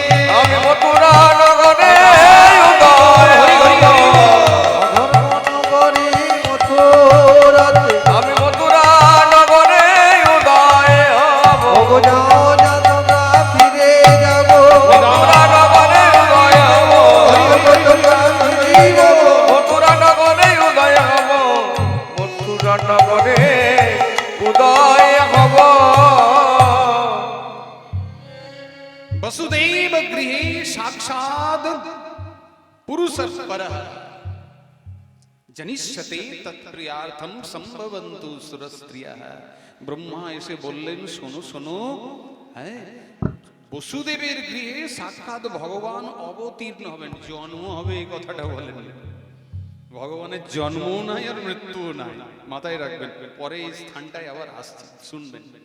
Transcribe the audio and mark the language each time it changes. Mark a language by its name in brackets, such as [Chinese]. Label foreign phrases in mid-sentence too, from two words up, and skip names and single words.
[Bangla] আমি মথুরা নগরে উদয় হব অধর্ম নগরী মথুরাতে আমি মথুরা নগরে উদয় হব ওগো যাও যাও তোমরা ফিরে যাব মথুরা নগরে উদয় হব মথুরা নগরে উদয় হব মথুরা নগরে উদয় হব [Sanskrit] वसुदेव गृहे साक्षात् पुरुषः परः जनिष्यते तत्प्रियार्थम संभवन्तु सुरस्त्रियः [Bangla] ब्रह्मा এসে বললেন শোনো শোনো হ্যাঁ বসুদেবের গৃহে সাক্ষাৎ ভগবান অবতীর্ণ হবেন জন্ম হবে এই কথাটা বলেন ভগবানের জন্ম নাই আর মৃত্যু নাই মাথায় রাখবেন পরে এই স্থানটায় আবার আসছে শুনবেন